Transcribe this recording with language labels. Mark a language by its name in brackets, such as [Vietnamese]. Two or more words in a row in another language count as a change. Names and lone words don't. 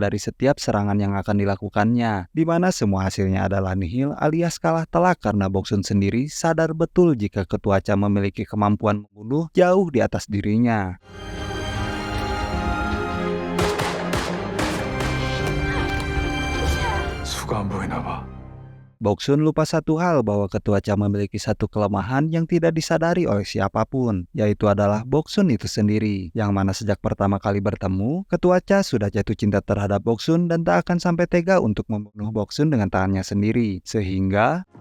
[Indonesian] dari setiap serangan yang akan dilakukannya, di mana semua hasilnya adalah nihil alias kalah telak karena Boksun sendiri sadar betul jika Ketua Cha memiliki kemampuan membunuh jauh di atas dirinya. [Korean] 수가 안 보이나 봐. [Indonesian] Boksun lupa satu hal bahwa Ketua Cha memiliki satu kelemahan yang tidak disadari oleh siapapun, yaitu adalah Boksun itu sendiri, yang mana sejak pertama kali bertemu, Ketua Cha sudah jatuh cinta terhadap Boksun dan tak akan sampai tega untuk membunuh Boksun dengan tangannya sendiri, sehingga